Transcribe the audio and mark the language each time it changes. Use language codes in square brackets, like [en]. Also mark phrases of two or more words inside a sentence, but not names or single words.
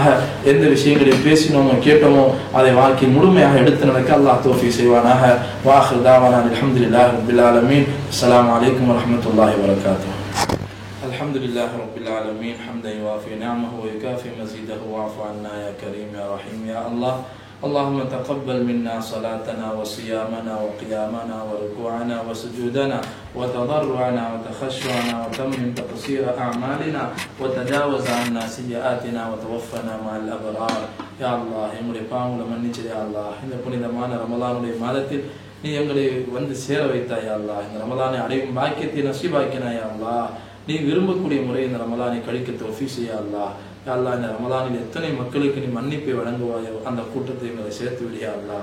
[ta] எந்த விஷயங்களை பேசினோமோ கேட்டோமோ அதை வாழ்க்கையில் முழுமையாக எடுத்து நடக்க அல்லாஹ் தௌஃபீக் செய்வானாக. [ar] وآخر دعوانا الحمد لله رب العالمين. السلام عليكم ورحمة الله وبركاته. الحمد لله رب العالمين حمدا يوافي نعمه ويكافئ مزيده واعف عنا يا كريم يا رحيم يا الله. اللهم تقبل منا صلاتنا وصيامنا وقيامنا وركوعنا وسجودنا وتضرعنا وتخشعنا وتمم تقصير أعمالنا وتجاوز عنا سيئاتنا وتوفنا مع الأبرار. يا الله [ta] எங்களுடைய பாவங்களை மன்னிச்சிடு [ar] يا الله. [ta] இந்த புனிதமான ரமலானுடைய மாதத்தில் நீ எங்களை வந்து சேர வைத்தாய் [ar] يا الله. [ta] இந்த ரமலானை அடையும் பாக்கியத்தை நசீபாக்கினாய் [ar] يا الله. [ta] நீ விரும்பக்கூடிய முறை இந்த ரமலானை கழிக்க தௌஃபீக் செய்ய அல்லாஹ். [ar] يا الله [ta] இந்த ரமலானில் எத்தனை மக்களுக்கு நீ மன்னிப்பை வழங்குவாயோ அந்த கூட்டத்தை எங்களை சேர்த்து விடியா அல்லாஹ்.